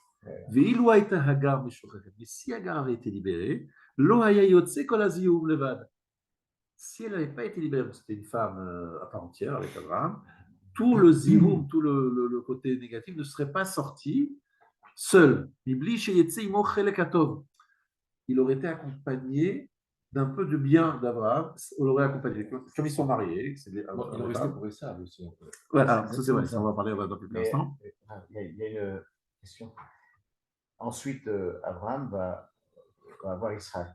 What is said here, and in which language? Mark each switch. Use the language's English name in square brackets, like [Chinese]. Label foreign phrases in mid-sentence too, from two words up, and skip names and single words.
[French] Mais si Hagar avait été libérée, si elle n'avait pas été libérée, c'était une femme à part entière avec Abraham, tout le zioum, tout le côté négatif ne serait pas sorti seul. [Hebrew] מבלי שיצא עמו חלק הטוב. [French] Il aurait été accompagné d'un peu de bien d'Abraham. On l'aurait accompagné. Comme ils sont mariés, c'est des, Bon, il restait pour Esav aussi. En fait. ouais, alors, ça c'est vrai, ça, on va en parler dans quelques Mais instants. il y a une question. Ensuite, Abraham va avoir Isaac.